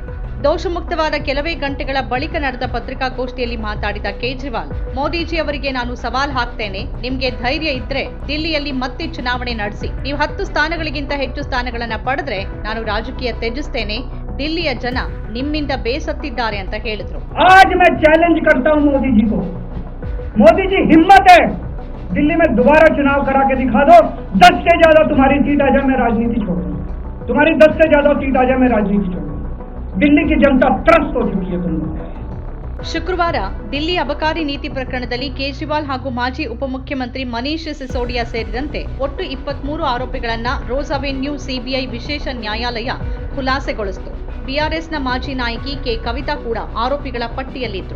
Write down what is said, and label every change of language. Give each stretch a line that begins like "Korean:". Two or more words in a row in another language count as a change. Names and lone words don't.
Kannada: ದೋಷಮುಕ್ತವಾದ ಕೆಲವೇ ಗಂಟೆಗಳ ಬಳಿಕ ನಡೆದ ಪತ್ರಿಕಾಗೋಷ್ಠಿಯಲ್ಲಿ ಮಾತಾಡಿದ ಕೇಜ್ರಿವಾಲ್, ಮೋದಿಜಿ ಅವರಿಗೆ ನಾನು ಸವಾಲ್ ಹಾಕ್ತೇನೆ, ನಿಮ್ಗೆ ಧೈರ್ಯ ಇದ್ರೆ ದಿಲ್ಲಿಯಲ್ಲಿ ಮತ್ತೆ ಚುನಾವಣೆ ನಡೆಸಿ, ನೀವು 10 ಸ್ಥಾನಗಳಿಗಿಂತ ಹೆಚ್ಚು ಸ್ಥಾನಗಳನ್ನ ಪಡೆದ್ರೆ ನಾನು ರಾಜಕೀಯ ತ್ಯಜಿಸ್ತೇನೆ, ದಿಲ್ಲಿಯ ಜನ ನಿಮ್ಮಿಂದ ಬೇಸತ್ತಿದ್ದಾರೆ ಅಂತ ಹೇಳಿದ್ರು.
Hindi: आज मैं चैलेंज करता हूं मोदी जी को। मोदी जी, हिम्मत है दिल्ली में दोबारा चुनाव करा के दिखा दो, 10 से ज्यादा तुम्हारी सीट आ जाए, मैं राजनीति छोड़ दूंगा। तुम्हारी 10 से ज्यादा सीट आ जाए, मैं राजनीति छोड़ दूंगा। दिल्ली की जनता त्रस्त हो चुकी है तुम लोग।
Kannada: ಶುಕ್ರವಾರ ದಿಲ್ಲಿ ಅಬಕಾರಿ ನೀತಿ ಪ್ರಕರಣದಲ್ಲಿ ಕೇಜ್ರಿವಾಲ್ ಹಾಗೂ ಮಾಜಿ ಉಪಮುಖ್ಯಮಂತ್ರಿ ಮನೀಶ್ ಸಿಸೋಡಿಯಾ ಸೇರಿದಂತೆ ಒಟ್ಟು 23 ಆರೋಪಿಗಳನ್ನ ರೋಸ್ ಅವೆನ್ಯೂ ಸಿಬಿಐ ವಿಶೇಷ ನ್ಯಾಯಾಲಯ ಖುಲಾಸೆಗೊಳಿಸಿತು. ಬಿಆರ್ಎಸ್ನ ಮಾಜಿ ನಾಯಕಿ ಕೆ ಕವಿತಾ ಕೂಡ ಆರೋಪಿಗಳ ಪಟ್ಟಿಯಲ್ಲಿದ್ರು.